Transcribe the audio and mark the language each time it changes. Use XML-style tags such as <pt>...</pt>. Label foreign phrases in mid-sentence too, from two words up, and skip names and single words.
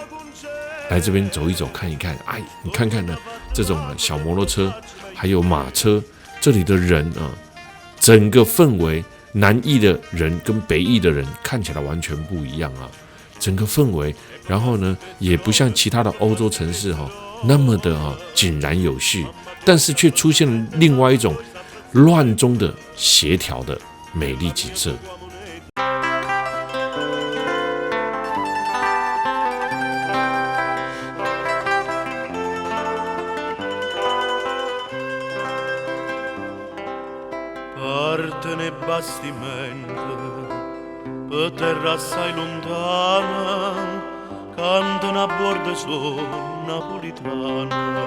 <zh>来这边走一走看一看，你看看呢，这种小摩托车还有马车，这里的人整个氛围，南翼的人跟北翼的人看起来完全不一样整个氛围，然后呢也不像其他的欧洲城市那么的井然有序，但是却出现了另外一种乱中的协调的美丽景色。</zh> <it>Parte bastimento per terra assai lontana cantano a bordo su napolitana</it>